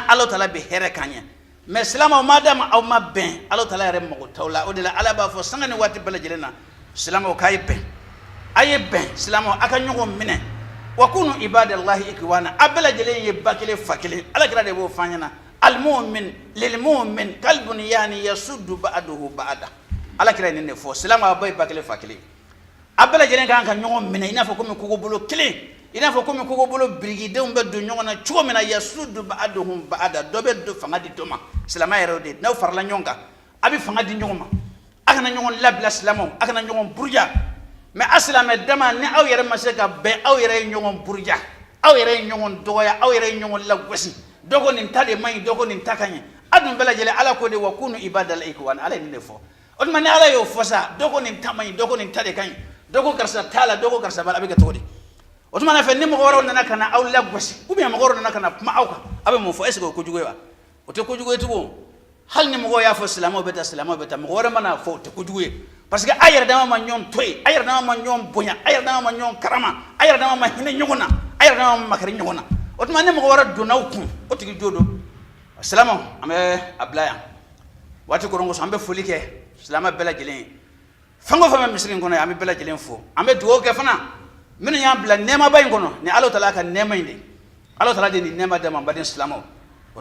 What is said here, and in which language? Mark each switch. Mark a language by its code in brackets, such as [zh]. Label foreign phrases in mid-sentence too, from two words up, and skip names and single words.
[bm] Alahu Taala bɛ hɛrɛ k'an ɲɛ mais silamɛw ma dama aw ma bɛn Alahu Taala yɛrɛ mago t'aw la o de la Ala b'a fɔ sanga ni waati bɛɛ lajɛlen na silamɛw k'a ye bɛn a ye bɛn silamɛw a ka ɲɔgɔn minɛ [ar] وكونوا عباد الله إخوانا [bm] a bɛɛ lajɛlen ye ba kelen fa kelen Alakira de b'o fɔ an ɲɛna [ar] المؤمن للمؤمن كالبنيان يشد بعضه بعضا [bm] Alakira ye nin de fɔ silamɛw a bɛɛ ye ba kelen fa kelen a bɛɛ lajɛlen kan ka ɲɔgɔn minɛ i n'a fɔ komi kogobolo kelen i n'a fɔ komi kogobolo birikidenw bɛ don ɲɔgɔn na cogo min na [ar] يشد بعضهم بعضا [bm] dɔ bɛ don fanga di dɔ ma silamɛya yɛrɛ o de n'aw farala ɲɔgɔn kan a bɛ fanga di ɲɔgɔn ma a kana ɲɔgɔn labila silamɛw a kana ɲɔgɔn buruja mais a silamɛ dama ni aw yɛrɛ ma se ka bɛn aw yɛrɛ ye ɲɔgɔn buruja aw yɛrɛ ye ɲɔgɔn dɔgɔya aw yɛrɛ ye ɲɔgɔn lagosi dɔ ko nin ta de man ɲi dɔ ko nin ta ka ɲi a dun bɛɛ lajɛlen Ala ko de [ar] وكونوا عباد الله إخوانا [bm] Ala ye nin de fɔ o tuma ni Ala y'o fɔ sa dɔ ko nin ta man ɲi dɔ ko nin ta de ka ɲi dɔ ko karisa t'a la dɔ ko karisa b'a la a bɛ kɛ cogo di o tuma fɛ ni mɔgɔ wɛrɛw nana ka na aw lagosi [fr] ou bien [bm] mɔgɔ wɛrɛw nana ka na kuma aw kan a bɛ mun fɔ [fr] est ce que [bm] o kojugu ye wa o tɛ kojugu ye tugun hali ni mɔgɔw y'a fɔ silamɛw bɛ taa mɔgɔ wɛrɛ mana fɔ o tɛ kojugu ye [fr] parce que [bm] a yɛrɛ dama ma ɲɔgɔn to yen a yɛrɛ dama ma ɲɔgɔn bonya a yɛrɛ dama ma ɲɔgɔn karama a yɛrɛ dama ma hinɛ ɲɔgɔn na a yɛrɛ dama ma makari ɲɔgɔn na o tuma ni mɔgɔ wɛrɛ donna aw kun o tigi jo don silamɛw an bɛ a bila yan waati koron kosɔn an bɛ foli kɛ silamɛ bɛɛ lajɛlen ye fɛn o fɛn bɛ misiri in kɔnɔ an bɛ bɛɛ lajɛlen fo an bɛ dugawu kɛ fana minnu y'an bila nɛɛmaba in kɔnɔ ni Alahu Taala ka nɛɛma in de Alahu Taala de nin nɛɛma d'a ma n baden silamɛw o